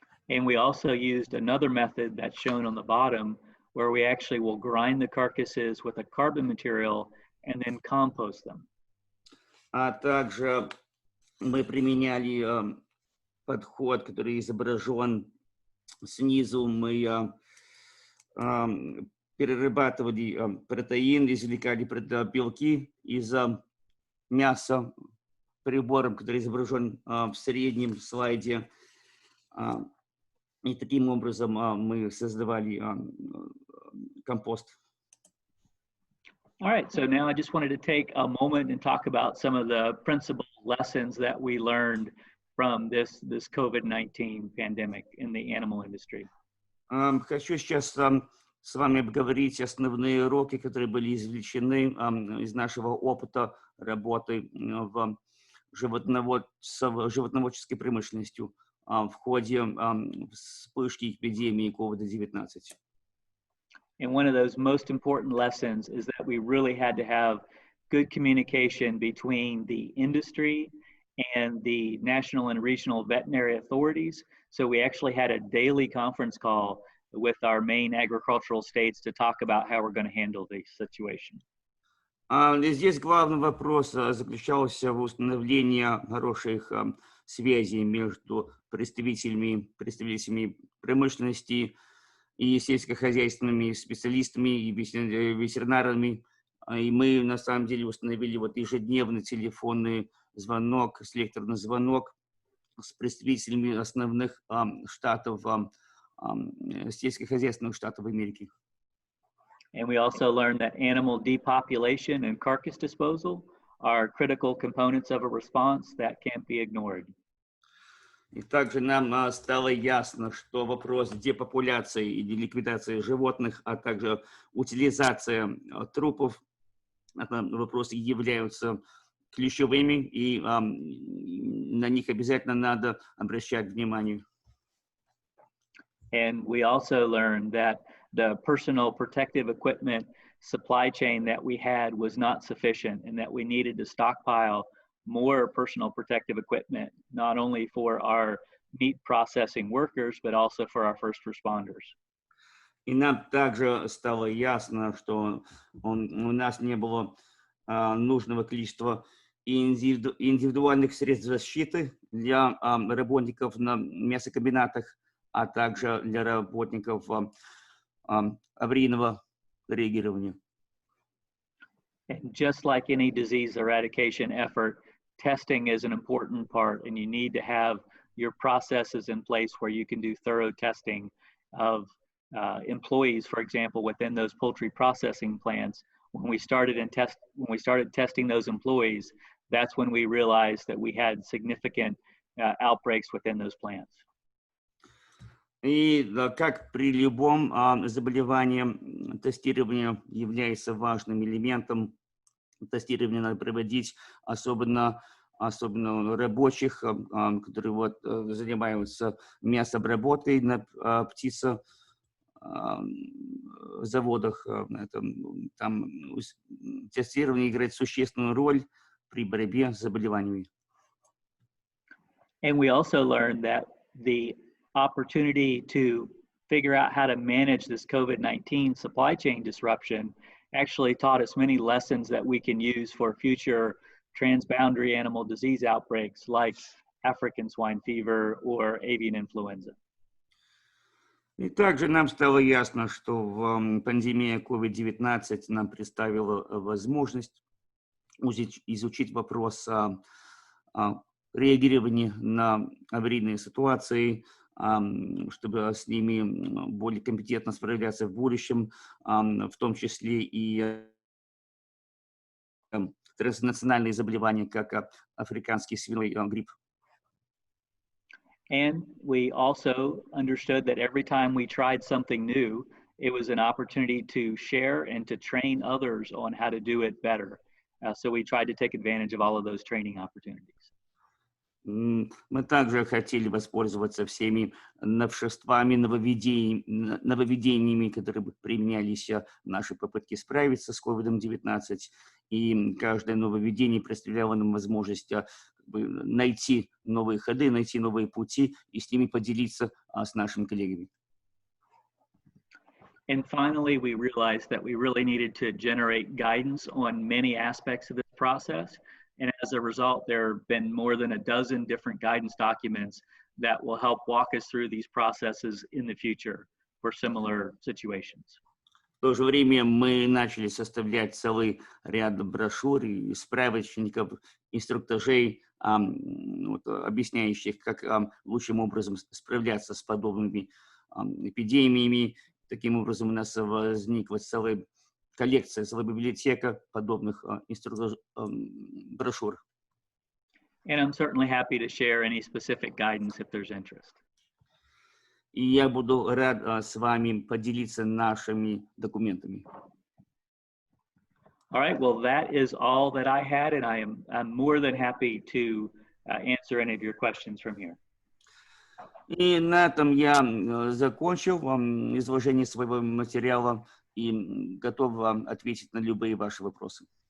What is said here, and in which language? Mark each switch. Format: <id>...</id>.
<en>And we also used another method that's shown on the bottom, where we actually will grind the carcasses with a carbon material and then compost them.</en> <ru>А также мы применяли подход, который изображен снизу. Мы перерабатывали протеин, извлекали белки из мяса прибором, который изображен в среднем слайде. И таким образом мы создавали компост.</ru> <en>All right, so now I just wanted to take a moment and talk about some of the principal lessons that we learned from this COVID-19 pandemic in the animal industry.</en> <ru>Хочу сейчас с вами обговорить основные уроки, которые были извлечены из нашего опыта работы в животноводческой промышленностью в ходе вспышки эпидемии COVID-19.</ru> <en>And one of those most important lessons is that we really had to have good communication between the industry and the national and regional veterinary authorities. So we actually had a daily conference call with our main agricultural states to talk about how we're going to handle the situation.</en> <ru>Здесь главный вопрос заключался в установлении хороших связей между представителями промышленности и сельскохозяйственными специалистами и ветеринарами И мы на самом деле установили вот ежедневный телефонный звонок, селекторный звонок с представителями основных штатов, сельскохозяйственных штатов Америки.</ru> <en>And we also learned that animal depopulation and carcass disposal are critical components of a response that can't be ignored.</en> <ru>И также нам стало ясно, что вопрос депопуляции и ликвидации животных, а также утилизация трупов, вопросы являются ключевыми, и на них обязательно надо обращать внимание.</ru> <en>And we also learned that the personal protective equipment supply chain that we had was not sufficient and that we needed to stockpile more personal protective equipment, not only for our meat processing workers, but also for our first responders.</en> <ru>И нам также стало ясно, что у нас не было нужного количества индивидуальных средств защиты для работников на мясокомбинатах, а также для работников аварийного реагирования.</ru> <en>And just like any disease eradication effort, testing is an important part, and you need to have your processes in place where you can do thorough testing of employees, for example, within those poultry processing plants. When we started testing those employees, that's when we realized that we had significant outbreaks within those plants.</en> <ru>И как при любом заболевании, тестирование является важным элементом. Тестирование надо проводить, особенно рабочих, которые занимаются мясообработкой на птицезаводах. Там тестирование играет существенную роль при борьбе с заболеваниями.</ru> <en>And we also learned that the opportunity to figure out how to manage this COVID-19 supply chain disruption actually taught us many lessons that we can use for future transboundary animal disease outbreaks like African swine fever or avian influenza.</en> <ru>И также нам стало ясно, что пандемия COVID-19 нам представила возможность изучить вопрос реагирования на аварийные ситуации, чтобы с ними более компетентно справляться в будущем, в том числе и транснациональные заболевания, как африканский свиной грипп.</ru> <en>And we also understood that every time we tried something new, it was an opportunity to share and to train others on how to do it better. So we tried to take advantage of all of those training opportunities.</en> <ru>Мы также хотели воспользоваться всеми новшествами, нововведениями, которые применялись в нашей попытке справиться с COVID-19. И каждое нововведение представляло нам возможность найти новые ходы, найти новые пути и с ними поделиться с нашими коллегами.</ru> <en>And finally, we realized that we really needed to generate guidance on many aspects of this process. And as a result, there have been more than a dozen different guidance documents that will help walk us through these processes in the future for similar situations.</en> <ru>В то же время мы начали составлять целый ряд брошюр и справочников, инструктажей, объясняющих, как лучшим образом справляться с подобными эпидемиями. Таким образом, у нас возникла целая коллекция, целая библиотека подобных брошюр.</ru> <en>And I'm certainly happy to share any specific guidance if there's interest.</en> <ru>И я буду рад с вами поделиться нашими документами.</ru> <en>All right, well, that is all that I had, and I'm more than happy to answer any of your questions from here.</en> <ru>И на этом я закончил изложение своего материала и готов ответить на любые ваши вопросы.</ru>